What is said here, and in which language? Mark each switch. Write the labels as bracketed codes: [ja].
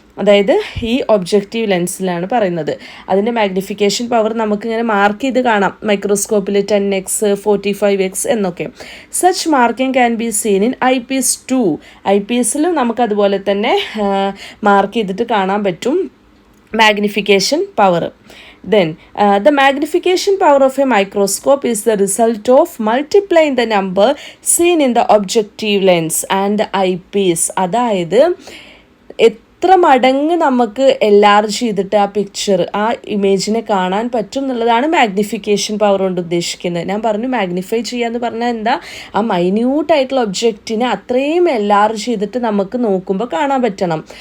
[ml] അതായത് ഈ ഒബ്ജക്റ്റീവ് ലെൻസിലാണ് പറയുന്നത്. അതിൻ്റെ മാഗ്നിഫിക്കേഷൻ പവർ നമുക്കിങ്ങനെ മാർക്ക് ചെയ്ത് കാണാം മൈക്രോസ്കോപ്പിൽ 10x 45x എന്നൊക്കെ. [en] Such marking can be seen in IPS 2. [ml] IPSലും നമുക്കതുപോലെ തന്നെ മാർക്ക് ചെയ്തിട്ട് കാണാൻ പറ്റും magnification power. [en] Then the magnification power of a microscope is the result of multiplying the number seen in the objective lens and the eyepiece. [ml] അതായത് എത്ര മടങ്ങ് നമുക്ക് enlarge ചെയ്തിട്ട് ആ പിക്ചർ, ആ ഇമേജിനെ കാണാൻ പറ്റും എന്നുള്ളതാണ് മാഗ്നിഫിക്കേഷൻ പവർ കൊണ്ട് ഉദ്ദേശിക്കുന്നത്. ഞാൻ പറഞ്ഞു മാഗ്നിഫൈ ചെയ്യുക എന്ന് പറഞ്ഞാൽ എന്താ? ആ മൈന്യൂട്ടായിട്ടുള്ള ഒബ്ജക്റ്റിനെ അത്രയും എൻലാർജ് ചെയ്തിട്ട് നമുക്ക് നോക്കുമ്പോൾ കാണാൻ പറ്റണം.